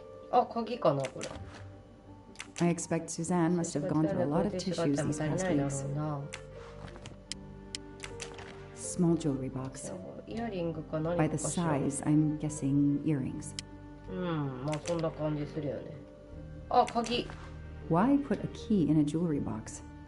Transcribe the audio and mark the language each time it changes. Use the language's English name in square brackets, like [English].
[Japanese] あ、鍵かなこれ。 [English] I expect Suzanne must have gone through a lot of tissues these past weeks. Small jewelry box. By the size, I'm guessing earrings. [Japanese] まあそんな感じするよね。あ、鍵。 [English] Why put a key in a jewelry box?